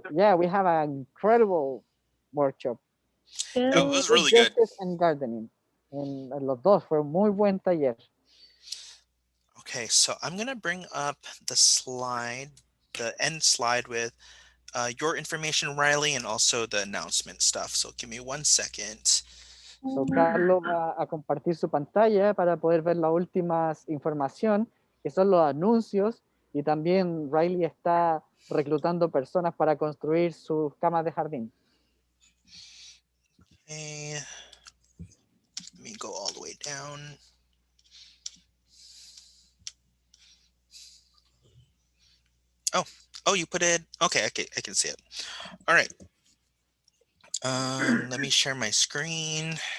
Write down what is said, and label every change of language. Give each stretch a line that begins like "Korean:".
English: Yeah, we have an incredible workshop. It was really good. And gardening.
Spanish: En los dos fue un muy buen taller.
English: Okay, so I'm going to bring up the slide, the end slide with your information, Riley, and also the announcement stuff. So give me 1 second.
Spanish: So Carlos va a compartir su pantalla para poder ver la última información, que son los anuncios, y también Riley está reclutando personas para construir sus camas de jardín.
English: Okay. Let me go all the way down. Oh, you put it. Okay, I can see it. All right. Let me share my screen.